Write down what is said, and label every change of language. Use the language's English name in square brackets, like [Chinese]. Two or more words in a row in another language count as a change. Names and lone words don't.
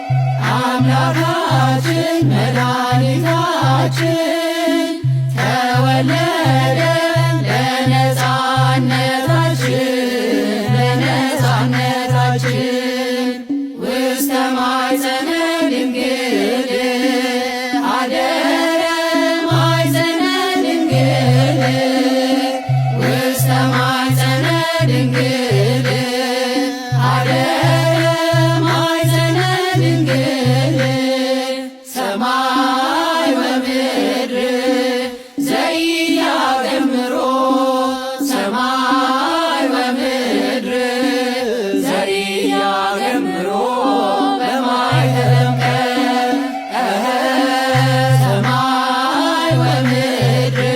[Amharic] አምላካችን መድኃኒታችን ተወለደ ለነፃነታችን [Geez] ውስተ ማኅፀነ ድንግል አደረ ማኅፀነ ድንግል ውስተ ማኅፀነ ድንግል አደረ ማኅፀነ ድንግል ሰማይ ወምድር ዘኢያእምሮ ሰማይ ወምድር ዘኢያእምሮ በማኅተመ ሰማይ ወምድር